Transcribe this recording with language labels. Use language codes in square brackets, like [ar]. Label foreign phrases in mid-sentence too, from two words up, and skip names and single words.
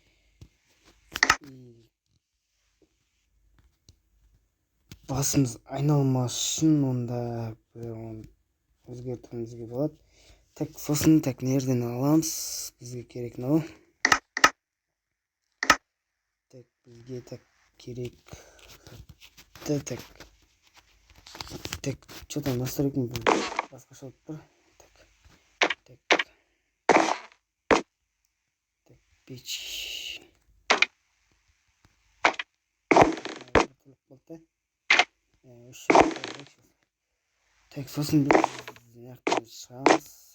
[kk] Басымыз айналмас үшін онда өзгертуімізге болады. Так, сосын так нерден аламыз. Бізге керек мынау. Так, бізге так керек. [ru] Так, что-то настройкам [kk] басқаша болып тұр. [ru] Так, печь. [kk] Так, сосын біз мынаяқтан шығамыз.